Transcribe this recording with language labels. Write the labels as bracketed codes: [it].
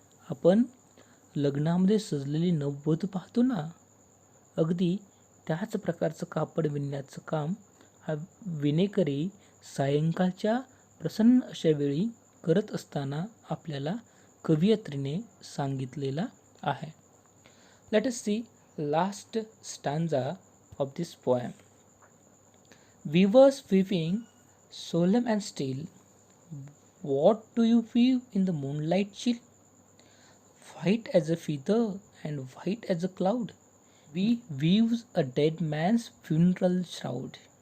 [mr] आपण लग्नामध्ये सजलेली नववधू पाहतो ना, अगदी त्याच प्रकारचं कापड विणण्याचं काम हा विणेकरी सायंकाळच्या प्रसन्न अशा वेळी करत असताना आपल्याला कवयित्रीने सांगितलेला आहे. [en] Let us see last stanza of this poem. Weavers weaving solemn and still, what do you weave in the moonlight chill? White as a feather and white as a cloud, we weaves a dead man's funeral shroud.